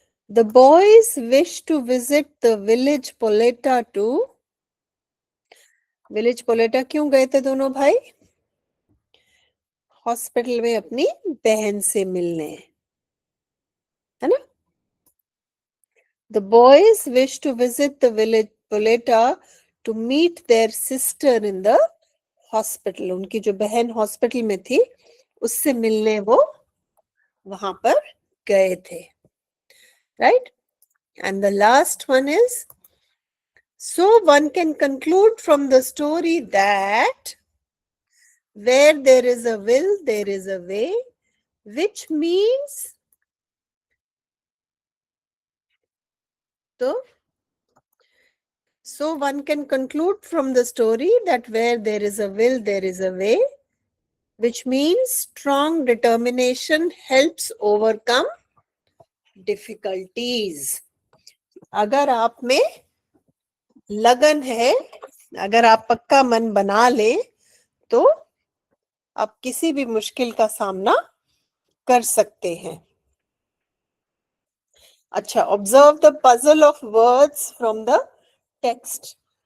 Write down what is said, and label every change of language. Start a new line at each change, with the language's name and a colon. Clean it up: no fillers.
English: The boys wish to visit the village Poleta to।
Hindi: Village पोलेटा क्यों गए थे दोनों भाई? हॉस्पिटल में अपनी बहन से मिलने, है ना?
English: The boys wish to visit the village Poleta to meet their sister in the hospital।
Hindi: उनकी जो बहन हॉस्पिटल में थी उससे मिलने वो वहां पर गए थे, right?
English: And the last one is, so one can conclude from the story that where there is a will, there is a way, which means, so one can conclude from the story that where there is a will, there is a way, which means strong determination helps overcome difficulties।
Hindi: अगर आप में लगन है, अगर आप पक्का मन बना ले तो आप किसी भी मुश्किल का सामना कर सकते हैं।
English: अच्छा, observe the puzzle of words from the text.